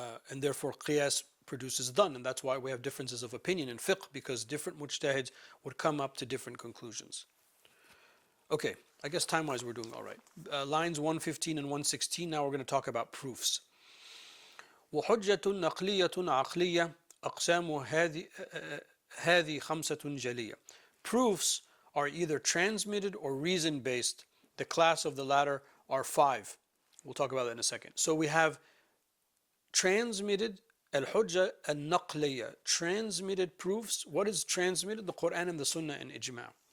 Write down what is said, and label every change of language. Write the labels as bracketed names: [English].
[English] And therefore qiyas produces dhann, and that's why we have differences of opinion in fiqh, because different mujtahids would come up to different conclusions. Okay, I guess time-wise we're doing all right. Lines 115 and 116, now we're going to talk about proofs. [Arabic] وحجة نقلية عقلية أقسام هذه خمسة جلية. [English] Proofs are either transmitted or reason-based. The class of the latter are five. We'll talk about that in a second. So we have transmitted, al-hujja al-naqliya, transmitted proofs. What is transmitted? The Quran and the Sunnah and Ijma'.